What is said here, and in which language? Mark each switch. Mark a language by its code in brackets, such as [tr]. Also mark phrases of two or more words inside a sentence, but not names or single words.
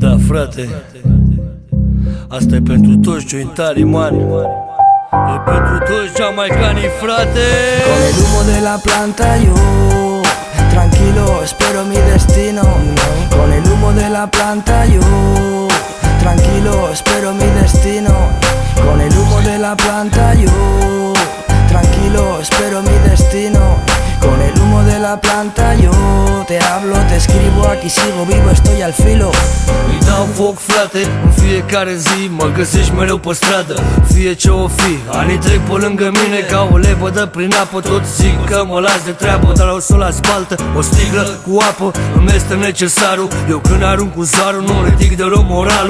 [ro] frate, asta e pentru toți jointarii mari, e pentru toți jamaicanii, frate. [es] Con el humo de la planta yo tranquilo espero mi destino. Con el humo de la planta yo tranquilo espero mi destino. Con el humo de la planta yo tranquilo espero mi destino. Con el humo de la planta yo te hablo, te escribo, aquí sigo vivo, estoy al filo. [ro] Îi dau foc, frate, în fiecare zi mă găsești mereu pe stradă, fie ce o fi. Anii trec pe lângă mine ca o lepădă prin apă. Tot zic că mă las de treabă, dar o să o las baltă. O sticlă cu apă îmi este necesarul. Eu când arunc cu zarul nu ridic deloc moralul.